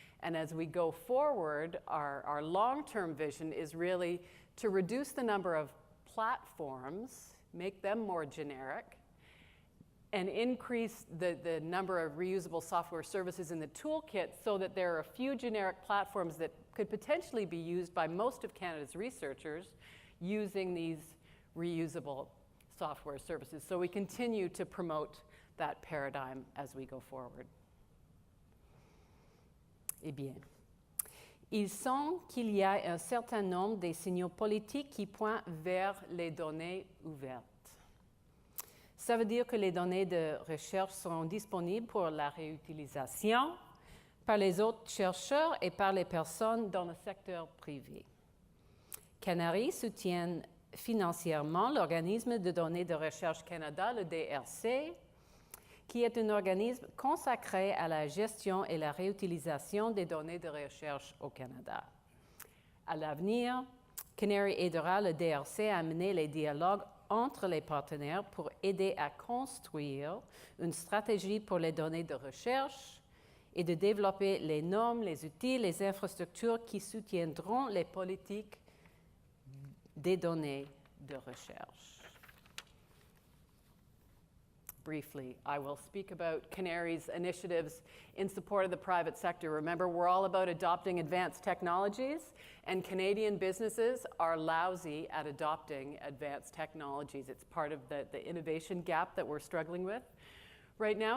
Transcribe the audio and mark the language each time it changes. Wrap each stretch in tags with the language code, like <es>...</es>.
<en>And as we go forward, our long-term vision is really to reduce the number of platforms, make them more generic, and increase the number of reusable software services in the toolkit so that there are a few generic platforms that could potentially be used by most of Canada's researchers using these reusable software services. So we continue to promote that paradigm as we go forward.</en> <fr>Eh bien, il semble qu'il y a un certain nombre de signaux politiques qui pointent vers les données ouvertes. Ça veut dire que les données de recherche seront disponibles pour la réutilisation par les autres chercheurs et par les personnes dans le secteur privé. CANARIE soutient financièrement l'organisme de données de recherche Canada, le DRC, qui est un organisme consacré à la gestion et la réutilisation des données de recherche au Canada. À l'avenir, CANARIE aidera le DRC à mener les dialogues entre les partenaires pour aider à construire une stratégie pour les données de recherche et de développer les normes, les outils, les infrastructures qui soutiendront les politiques des données de recherche.</fr> <en>Briefly, I will speak about CANARIE's initiatives in support of the private sector. Remember, we're all about adopting advanced technologies, and Canadian businesses are lousy at adopting advanced technologies. It's part of the innovation gap that we're struggling with right now.</en>